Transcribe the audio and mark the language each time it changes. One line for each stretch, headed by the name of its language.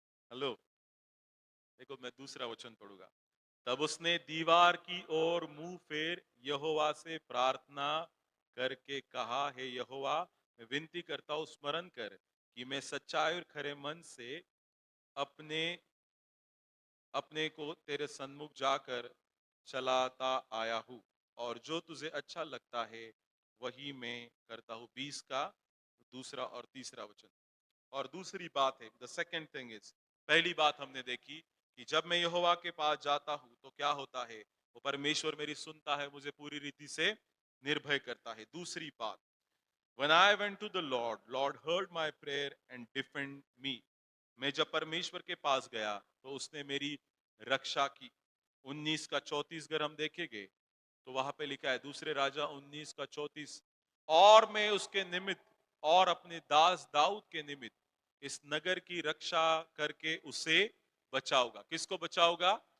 Hindi: Hello, देखो मैं दूसरा वचन पढ़ूंगा। तब उसने दीवार की ओर मुंह फेर यहोवा से प्रार्थना करके कहा, हे यहोवा, मैं विनती करता हूं, स्मरण कर कि मैं सच्चाई और खरे मन से अपने अपने को तेरे सन्मुख जाकर चलाता आया हूं, और जो तुझे अच्छा लगता है वही मैं करता हूं। 20 का दूसरा और तीसरा वचन। और दूसरी बात है,
English: the second thing is,
Hindi: पहली बात हमने देखी कि जब मैं यहोवा के पास जाता हूं तो क्या होता है? वो परमेश्वर मेरी सुनता है, मुझे पूरी रीति से निर्भय करता है। दूसरी बात,
English: when I went to the Lord heard my prayer and defend me.
Hindi: मैं जब परमेश्वर के पास गया तो उसने मेरी रक्षा की। 19 का 34 अगर हम देखेंगे तो वहां पे लिखा है, दूसरे राजा 19 का 34, और मैं उसके निमित्त और अपने दास दाऊद के निमित्त इस नगर की रक्षा करके उसे बचाऊंगा। किसको बचाऊंगा?